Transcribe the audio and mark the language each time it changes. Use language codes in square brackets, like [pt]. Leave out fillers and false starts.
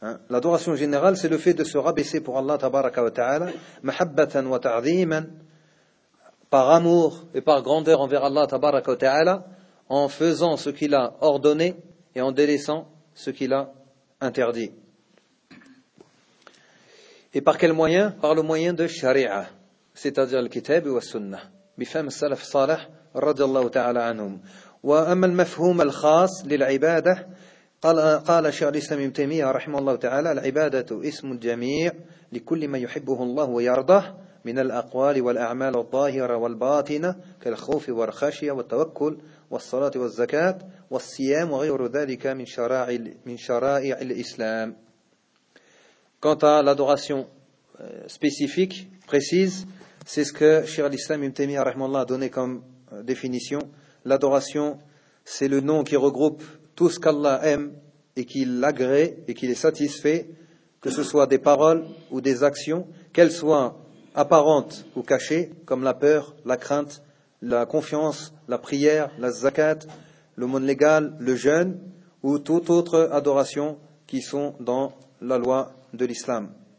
[fr] L'adoration générale, c'est le fait de se rabaisser pour Allah tabaraka wa ta'ala, [ar] mahabbatan wa ta'ziman, [fr] par amour et par grandeur envers Allah tabaraka wa ta'ala, en faisant ce qu'il a ordonné et en délaissant ce qu'il a interdit. Et par quel moyen? Par le moyen de sharia, c'est-à-dire le kitab et le sunnah. [ar] Bifam salaf salih radiallahu ta'ala anhum. وأما المفهوم الخاص للعبادة قال شيخ الإسلام ابن تيمية رحمه الله تعالى العبادة اسم الجميع لكل ما يحبه الله ويرضاه من الأقوال والأعمال الظاهرة والباطنة كالخوف والخشية والتوكل والصلاة والزكاة والصيام وغير ذلك من شرائع الإسلام. [fr] Quant à l'adoration spécifique précise, c'est ce que شيخ الإسلام ابن تيمية [ar] رحمه الله [fr] a donné comme définition. L'adoration, c'est le nom qui regroupe tout ce qu'Allah aime et qui l'agrée et qui est satisfait, que ce soit des paroles ou des actions, qu'elles soient apparentes ou cachées, comme la peur, la crainte, la confiance, la prière, la zakat, le monde légal, le jeûne ou toute autre adoration qui sont dans la loi de l'islam.